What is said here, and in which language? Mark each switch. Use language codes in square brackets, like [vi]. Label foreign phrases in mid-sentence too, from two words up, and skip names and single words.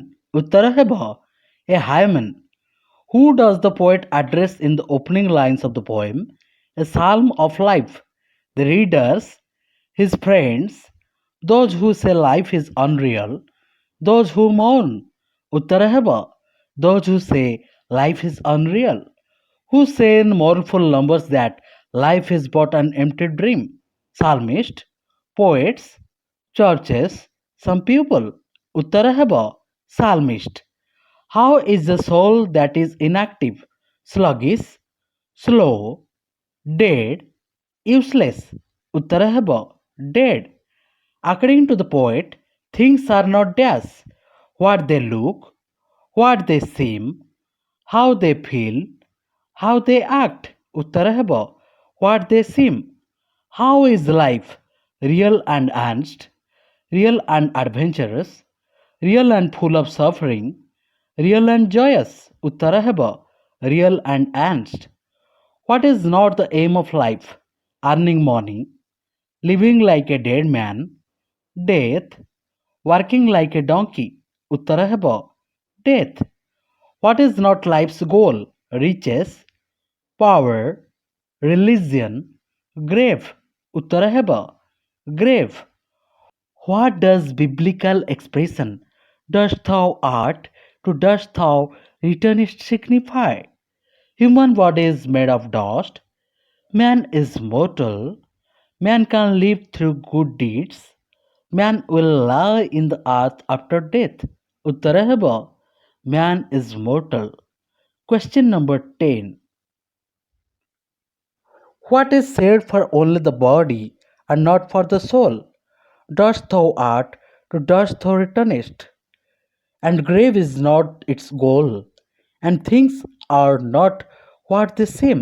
[or] ଉତ୍ତର ହେବ [en] a hymn. Who does the poet address in the opening lines of the poem A Psalm of Life? The readers, his friends, those who say life is unreal, those who mourn? [or] ଉତ୍ତର ହେବ [en] those who say life is unreal, who say in mournful numbers that life is but an empty dream. Psalmist, poets, churches, some people. [or] ଉତ୍ତର ହେବ psalmist. [en] How is the soul that is inactive, sluggish, slow, dead, useless? [or] ଉତ୍ତର ହେବ dead. [en] According to the poet, things are not dash, what they look, what they seem, how they feel, how they act. [or] ଉତ୍ତର ହେବ [en] what they seem. How is life? Real and honest, real and adventurous, real and full of suffering, real and joyous. [or] ଉତ୍ତର ହେବ [en] real and honest. What is not the aim of life? Earning money, living like a dead man, death, working like a donkey. [or] ଉତ୍ତର ହେବ [en] death. What is not life's goal? Riches, power, religion, grave. [or] ଉତ୍ତର ହେବ grave. [en] What does biblical expression dost thou art to dost thou returnest signify? Human body is made of dust. Man is mortal. Man can live through good deeds. Man will lie in the earth after death. [or] ଉତ୍ତର ହେବ [en] man is mortal. Question number 10. What is said for only the body and not for the soul? Dust thou art, to dust thou returnest. And grave is not its goal, and things are not what they seem.